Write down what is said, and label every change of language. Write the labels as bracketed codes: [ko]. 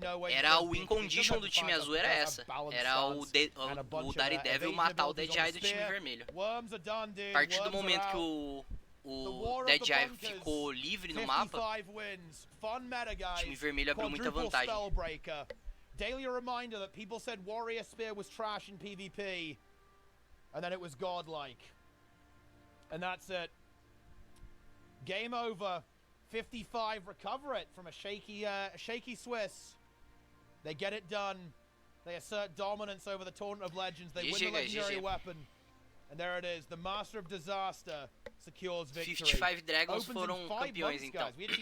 [pt] Era o win condition do time azul, era essa. Era o Daredevil matar o Deadeye do time vermelho. A partir do momento que o Deadeye ficou livre no mapa, o time vermelho abriu muita vantagem. [en] Daily reminder that people said Warrior Spear was trash in PvP, and then it was godlike. And that's it. Game over. 55 recover it from a shaky Swiss. They get it done. They assert dominance over the Tournament of Legends. They win the legendary weapon. And there it is. The Master of Disaster secures victory. [pt] 55 Dragons foram campeões, então.